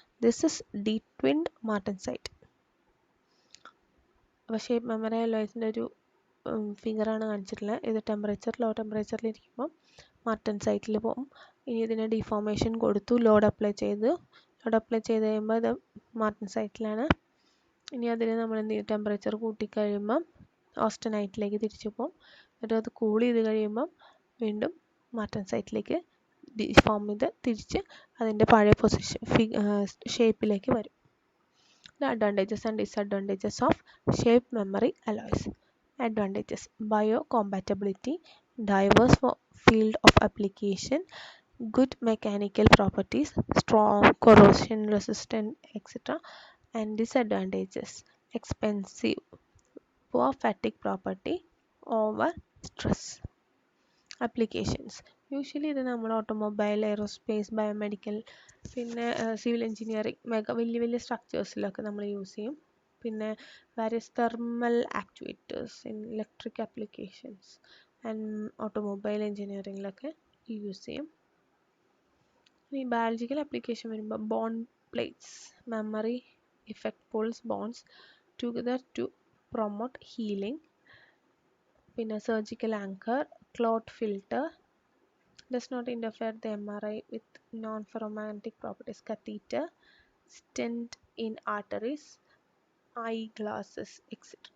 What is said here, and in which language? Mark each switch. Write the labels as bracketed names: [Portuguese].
[English] This is detwinned martensite. [Malayalam] അപ്പോൾ shape memory അലോയ്സിൻ്റെ ഒരു ഫിഗറാണ് കാണിച്ചിട്ടുള്ളത്. ഇത് ലോ ടെമ്പറേച്ചറിൽ ഇരിക്കുമ്പോൾ മാർട്ടൻസൈറ്റിൽ പോകും. ഇനി ഇതിന് ഡിഫോർമേഷൻ കൊടുത്തു, ലോഡ് അപ്ലൈ ചെയ്ത് കഴിയുമ്പോൾ ഇത് മാർട്ടൻസൈറ്റിലാണ്. ഇനി അതിന് നമ്മൾ എന്ത് ചെയ്യും, ടെമ്പറേച്ചർ കൂട്ടിക്കഴിയുമ്പം ഓസ്റ്റനൈറ്റിലേക്ക് തിരിച്ചു പോകും. എന്നിട്ട് അത് കൂൾ ചെയ്ത് കഴിയുമ്പം വീണ്ടും മാർട്ടൻസൈറ്റിലേക്ക് ഡിഫോം ചെയ്ത് തിരിച്ച് അതിൻ്റെ പഴയ ഷേപ്പിലേക്ക് വരും. [English] The advantages and disadvantages of shape memory alloys. Advantages: biocompatibility, diverse field of application, good mechanical properties, strong corrosion resistant, etc. And disadvantages: expensive, poor fatigue property, over stress. [Malayalam] Applications: usually ഇത് നമ്മൾ automobile, aerospace, biomedical, പിന്നെ civil engineering, വലിയ സ്ട്രക്ചേഴ്സിലൊക്കെ നമ്മൾ use ചെയ്യും. പിന്നെ [English] various thermal actuators in electric applications and automobile [Malayalam] എഞ്ചിനീയറിംഗിലൊക്കെ use ചെയ്യും. ഈ biological application വരുമ്പോൾ bond plates, [English] Memory effect pulls bones together to promote healing. പിന്നെ surgical anchor, clot filter, does not interfere the MRI with non-ferromagnetic properties, catheter, stent in arteries, eye glasses, etc.